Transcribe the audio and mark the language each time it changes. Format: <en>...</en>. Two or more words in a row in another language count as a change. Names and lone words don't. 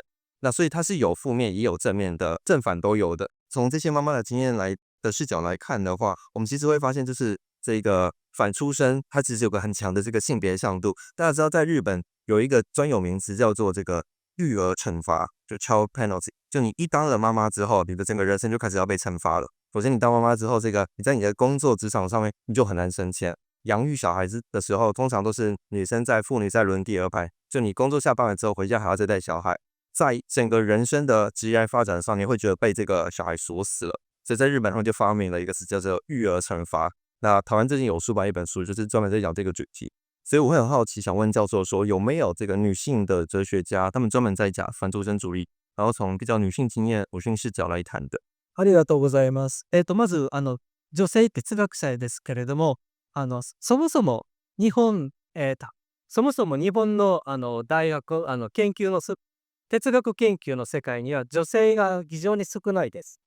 <zh>那所以它是有负面也有正面的，正反都有的。从这些妈妈的经验的视角来看的话，我们其实会发现，就是这个反出生，它其实有个很强的这个性别向度。大家知道，在日本有一个专有名词叫做这个育儿惩罚，就</zh> <en>child penalty。</en> <zh>就你一当了妈妈之后，你的整个人生就开始要被惩罚了。首先，你当妈妈之后，你在你的工作职场上面你就很难升迁。养育小孩子的时候，通常都是妇女在轮第二排。就你工作下班了之后，回家还要再带小孩。在整个人生的职业发展上，你会觉得被这个小孩锁死了。所以在日本，他们就发明了一个词叫做育儿惩罚。那台湾最近有出版一本书，就是专门在讲这个主题。所以我会很好奇，想问教授说，有没有这个女性的哲学家，他们专门在讲反出生主义，然后从比较女性经验、女性视角来谈的？</zh> <ja>ありがとうございます。まず女性哲学者ですけれども、そもそも日本、そもそも日本の大学哲学研究の世界には女性が非常に少ないです。</ja>